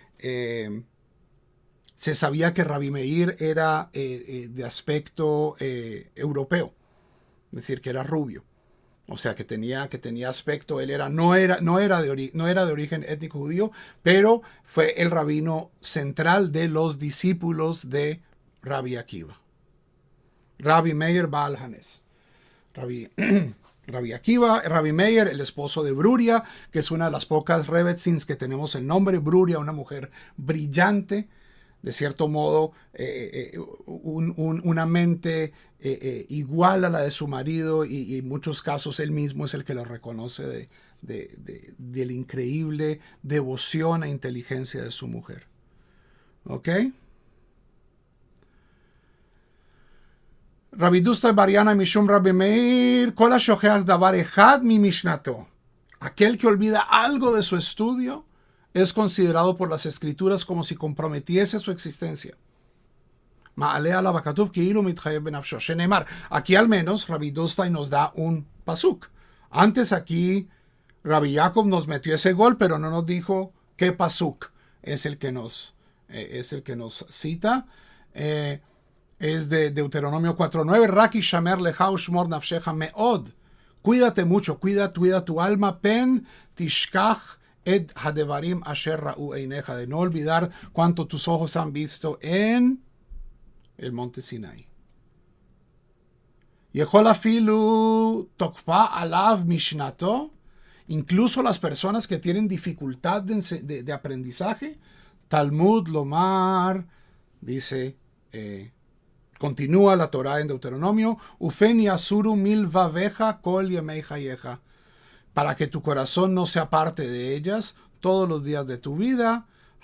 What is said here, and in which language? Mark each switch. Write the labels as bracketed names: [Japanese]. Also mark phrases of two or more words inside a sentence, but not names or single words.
[Spanish] Se sabía que Rabbi Meir era de aspecto europeo, es decir, que era rubio, o sea, que tenía aspecto. Él no era de origen étnico judío, pero fue el rabino central de los discípulos de Rabbi Akiva. Rabbi Meir Baal Hanes. Rabbi Akiva, Rabbi Meir, el esposo de Bruria, que es una de las pocas Rebetzins que tenemos el nombre. Bruria, una mujer brillante, de cierto modo, una mente igual a la de su marido, y en muchos casos él mismo es el que lo reconoce de la increíble devoción e inteligencia de su mujer. [Hebrew] ¿Ok? רבי דוסתאי בר ינאי משום רבי מאיר, כל השוכח דבר אחד ממשנתו. [Spanish] Aquel que olvida algo de su estudio es considerado por las escrituras como si comprometiese su existencia. Aquí al menos Rabbi Dostai nos da un pasuk. Antes aquí Rabbi Yaakov nos metió ese gol, pero no nos dijo qué pasuk es el que nos cita. Es de Deuteronomio 4:9. [Hebrew] רק השמר לך ושמור נפשך מאד. [Spanish] Cuídate mucho, cuida tu alma. [Hebrew] פן תשכח את הדברים אשר ראו עיניך. [Spanish] De no olvidar cuanto tus ojos han visto en el monte Sinai. [Hebrew] יכול אפילו תקפה עליו משנתו. [Spanish] Incluso las personas que tienen dificultad de aprendizaje. [Hebrew] תלמוד לומר, [Spanish] dice, continúa la Torah en Deuteronomio, [Hebrew] ופן יסורו מלבבך כל ימי חייך, [Spanish] para que tu corazón no sea parte de ellas todos los días de tu vida.